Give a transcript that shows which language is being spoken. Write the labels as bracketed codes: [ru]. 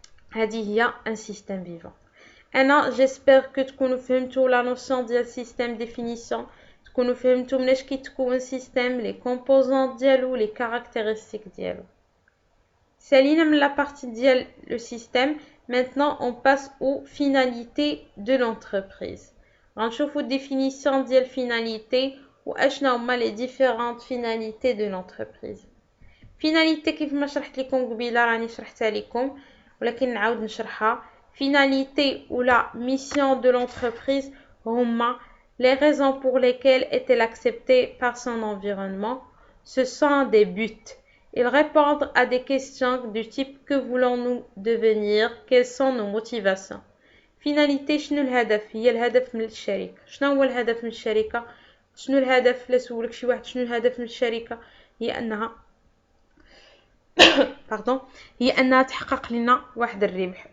[ar] هذه هي ان سيستيم فيفون. انا جيسبر كو تكونوا فهمتوا لا نوسيون ديال سيستيم ديفينيسيون، تكونوا فهمتوا مناش كيتكون سيستيم، لي كومبوزون ديالو، لي كارactéristiques ديالو. سالينا من لا بارتي ديال لو سيستيم. [fr] Maintenant on passe aux finalités de l'entreprise. [ar] غنشوفوا [fr] définition ديال finalité [ar] واشنا هما [fr] les différentes finalités de l'entreprise. [ar] finalité كيف ما شرحت لكم قبيله راني شرحتها لكم ولكن نعاود نشرحها. finalité ou la mission de l'entreprise هما les raisons pour lesquelles est-elle acceptée par son environnement. Ce sont des buts. Ils répondent à des questions du type que voulons-nous devenir, quelles sont nos motivations. finalité شنو الهدف؟ هي الهدف من الشركة. شنو هو الهدف من الشركة؟ شنو الهدف؟ لا سولك شي واحد شنو الهدف من الشركة، هي انها هي انها تحقق لنا واحد الربح.